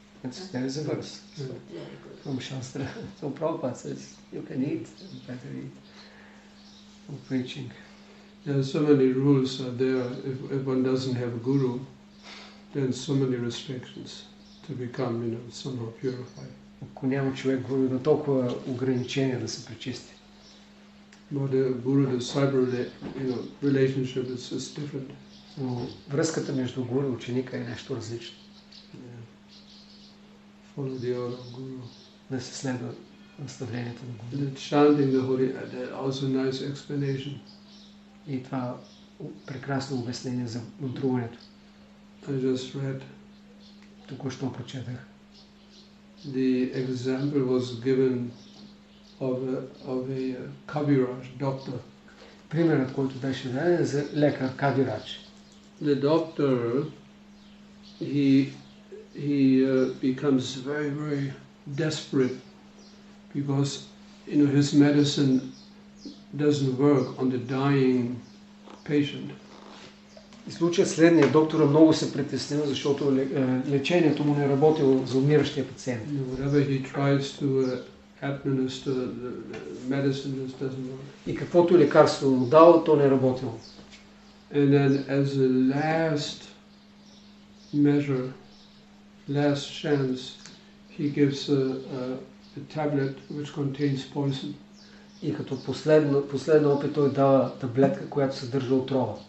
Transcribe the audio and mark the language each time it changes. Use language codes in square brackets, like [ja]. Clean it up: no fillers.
[en] There is a verse from Shastra. So Prabhupada says, you can eat, better eat. For preaching. There are so many rules are there. If one doesn't have a Guru, then so many restrictions to become, somehow purified. [bg] Ако няма човек Гуру, има толкова ограничения да се пречисти. [en] But the Guru-disciple, relationship is different. [bg] Но връзката между Гуру и ученика е нещо различно. [en] Follow the order of Guru. [bg] Да се следва наставлението на Гуру. [en] Chanting the Hari, also nice explanation. [bg] И това прекрасно обяснение за мантруването. [en] I just read. [bg] Току-що прочетах. [en] The example was given of a Kaviraj, doctor. [bg] Примерът, който беше даден, е за лекар Кавирач. [en] The doctor, he becomes very, very desperate because his medicine doesn't work on the dying patient. [bg] И случая следния, доктора много се притеснил, защото лечението му не работило за умиращия пациент. [en] Whatever he tries to administer, the medicine just doesn't work. [bg] И каквото лекарство му дало, то не работило. [en] And then as a last measure, last chance, he gives a tablet which contains poison. [bg] И като последно опит той дава таблетка, която съдържа отрова.